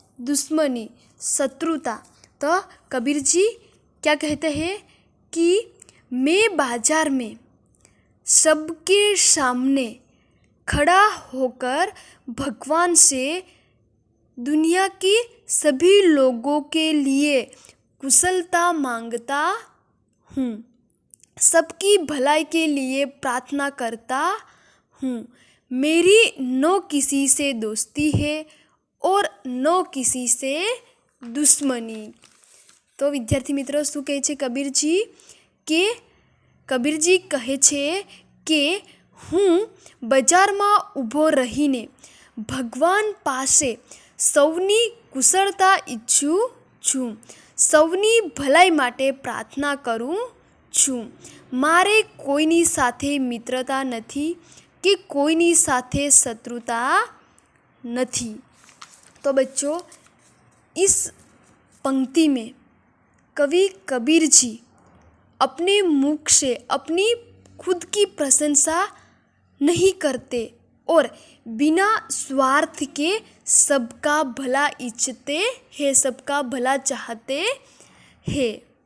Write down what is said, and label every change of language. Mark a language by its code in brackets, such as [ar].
[hi] दुश्मनी, शत्रुता। तो कबीर जी क्या कहते हैं कि मैं बाजार में सबके सामने खड़ा होकर भगवान से दुनिया के सभी लोगों के लिए कुशलता मांगता हूँ, सबकी भलाई के लिए प्रार्थना करता हूँ। मेरी न किसी से दोस्ती है और न किसी से दुश्मनी। [gu] તો વિદ્યાર્થી મિત્રો શું કહે છે કબીરજી કે કબીરજી કહે છે કે હું બજારમાં ઊભો રહીને ભગવાન પાસે સૌની કુશળતા ઈચ્છું છું, સૌની ભલાઈ માટે પ્રાર્થના કરું છું. મારે કોઈની સાથે મિત્રતા નથી કે કોઈની સાથે શત્રુતા નથી. [hi] तो बच्चों, इस पंक्ति में कवि कबीर जी अपने मुख से अपनी खुद की प्रशंसा नहीं करते और बिना स्वार्थ के सबका भला इच्छते हैं, सबका भला चाहते हैं.